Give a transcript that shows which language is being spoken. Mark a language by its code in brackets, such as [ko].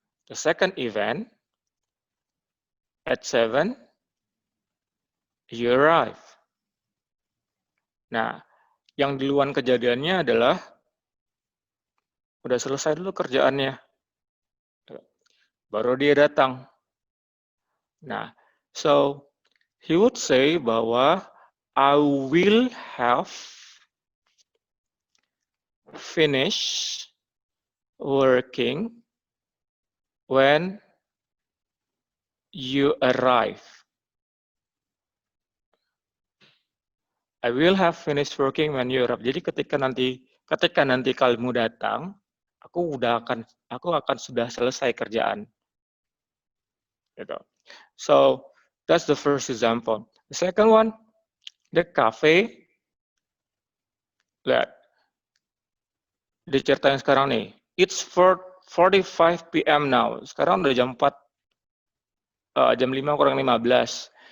[en] The second event at 7, you arrive. [id] Nah, yang duluan kejadiannya adalah udah selesai dulu kerjaannya. Baru dia datang. [en] Nah, so he would say bahwa I will have finished working when you arrive. I will have finished working when you arrive. [id] Jadi ketika nanti kamu datang, aku akan sudah selesai kerjaan. Gitu. [en] So that's the first example. The second one, the cafe. [id] Lihat, diceritain sekarang nih. [en] It's 4:45 p.m. now. [id] Sekarang udah jam 4, jam 5 kurang 15.